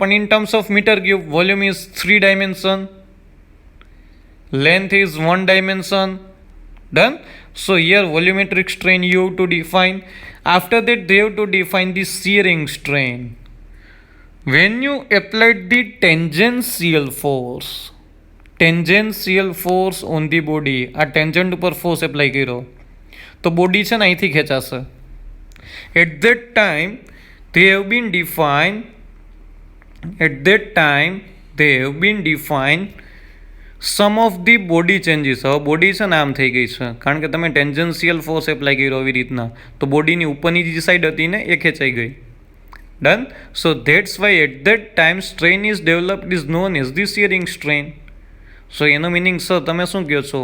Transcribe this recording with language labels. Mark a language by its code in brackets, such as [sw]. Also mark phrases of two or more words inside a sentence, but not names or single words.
[en] પણ in terms of meter cube, volume is 3 dimension, length is 1 dimension. Done. So here volumetric strain you have to define. After that they have to define the shearing strain. When you applied the tangential force on the body, [gu] આ ટેન્જન્ટ ઉપર [en] force apply [gu] કર્યો તો બોડી છે ને અહીંથી ખેંચાશે. [en] At that time they have been defined some of the body changes. [gu] હવે બોડી છે ને આમ થઈ ગઈ છે કારણ કે તમે [en] tangential force apply [gu] કર્યો આવી રીતના, તો બોડીની ઉપરની જે સાઈડ હતી ને એ ખેંચાઈ ગઈ. [en] Done. So that's why at that time strain is developed is known as the shearing strain. [gu] સો એનો મિનિંગ સર તમે શું કહો છો?